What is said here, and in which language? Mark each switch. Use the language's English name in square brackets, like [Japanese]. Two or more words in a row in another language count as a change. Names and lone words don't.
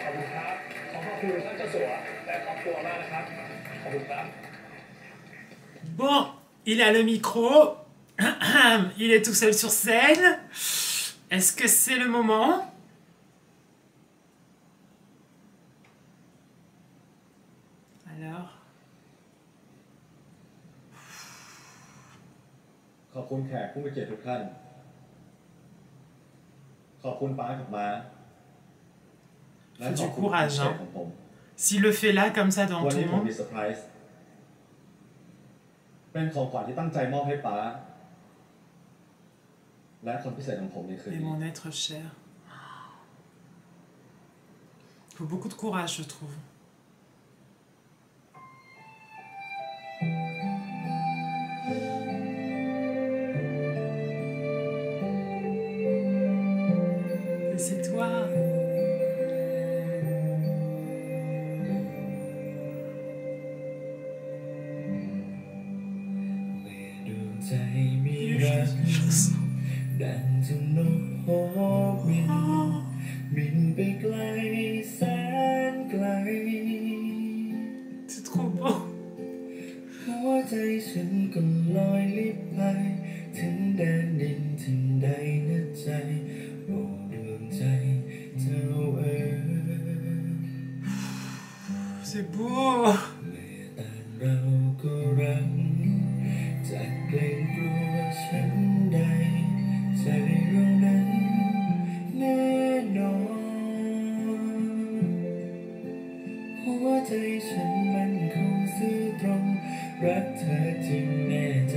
[French] Bon, il a le micro. Il est tout seul sur scène. Est-ce que c'est le moment ? Alors. [Thai] ขอบคุณแขกผู้มีเกียรติทุกท่านขอบคุณป้ากับม้าและขอบคุณแขกของผม [French] S'il le fait là comme ça devant tout le monde. [Thai] วันนี้ผมมีเซอร์ไพรส์เป็นของขวัญที่ตั้งใจมอบให้ป้าและคนพิเศษของผมในคืน [French] Et [Thai] นี้ [French] mon être cher. Il faut beaucoup de courage, je trouve. Et c'est toi. Chanson. [Thai] ดังเจ้านกฮอกบินบินไปไกลแสนไกล [French] C'est trop beau. [Thai] หัวใจฉันก็ลอยลิบไปถึงแดนดินถึงใดนะใจโอ้ดวงใจเจ้าเอ๋ย [French] C'est beau. [Thai] เมื่อต่างเราก็รักจะเกรงกลัวฉันใดใจเรานั้นแน่นอนหัวใจฉันมันคงซื่อตรงรักเธอจริงแน่